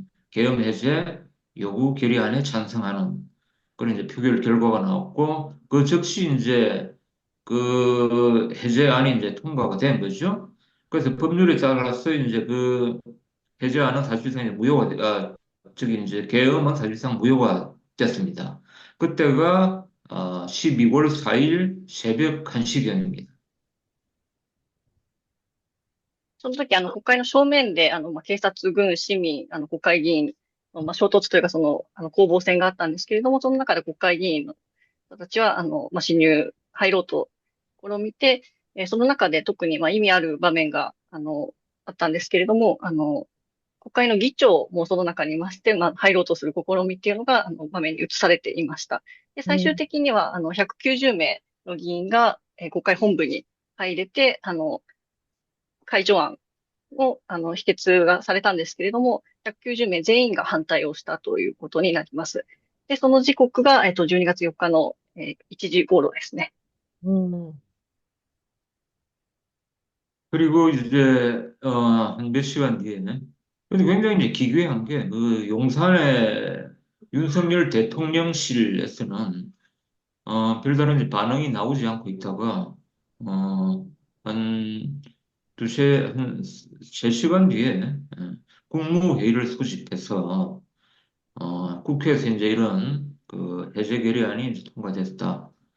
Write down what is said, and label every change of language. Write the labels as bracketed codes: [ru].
[ko] 계엄 해제 요구 결의안에 찬성하는 그런 이제 표결 결과가 나왔고 그 즉시 이제 그 해제안이 이제 통과가 된 거죠. 그래서 법률에 따라서 이제 그 해제안은 사실상 이제 저기 이제 계엄은 사실상 무효가 됐습니다. 그때가 12월 4일 새벽 1시경입니다. [ja] その時、国会の正面で、まあ、警察、軍、市民、国会議員の、まあ、衝突というか、攻防戦があったんですけれども、その中で国会議員の人たちは、まあ、入ろうと試みて、その中で特に、まあ、意味ある場面が、あったんですけれども、国会の議長もその中にいまして、まあ、入ろうとする試みっていうのが、場面に移されていました。で、最終的には、190名の議員が、国会本部に入れて、解除案を、否決がされたんですけれども、190名全員が反対をしたということになります。で、その時刻が、12月4日の、1時頃ですね。うん。 [ko] 그리고 이제, 한 몇 시간 뒤에는, 근데 굉장히 이제 기괴한 게, 그 용산의 윤석열 대통령실에서는, 별다른 이제 반응이 나오지 않고 있다가, 한 한 3시간 뒤에, 국무회의를 소집해서, 국회에서 이제 이런 그 해제 결의안이 이제 통과됐다.